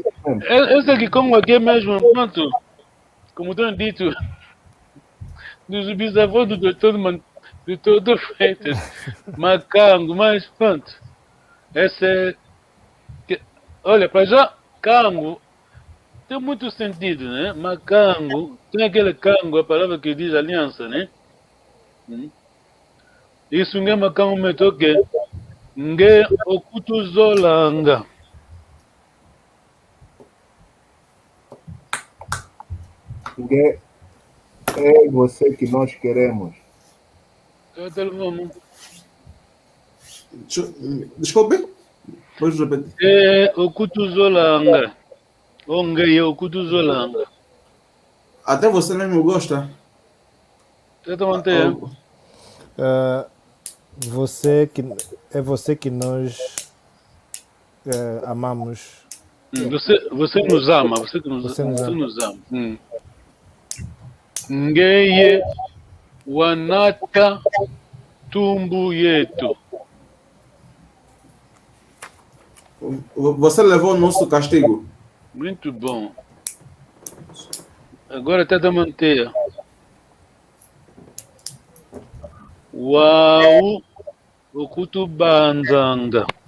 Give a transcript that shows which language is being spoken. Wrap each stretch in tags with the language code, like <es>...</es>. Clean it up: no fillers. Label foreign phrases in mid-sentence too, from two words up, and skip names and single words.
<pt>Esse aqui, como aqui é mesmo, pronto, como tenho dito, dos bisavós do doutor Freitas, macango, mas pronto. Esse é... Olha, para já, cango tem muito sentido, né? Macango, tem aquele cango, a palavra que diz aliança, né?</pt> <kg>Isso nge macango metoke, nge okutuzolanga.</kg> <pt>Nge é você que nós queremos. Desculpe? Pode repetir.</pt> <kg>É okutuzolanga. Onge okutuzolanga.</kg> <pt>Até você mesmo gosta. Tenta manter. Você que nós amamos. Você nos ama. Você nos ama.</pt> <kg>Ngeye wanata tumbu yetu.</kg> <pt>Você levou o nosso castigo. Muito bom. Agora tenta manter.</pt> <kg>Uau, okutubanzanga.</kg>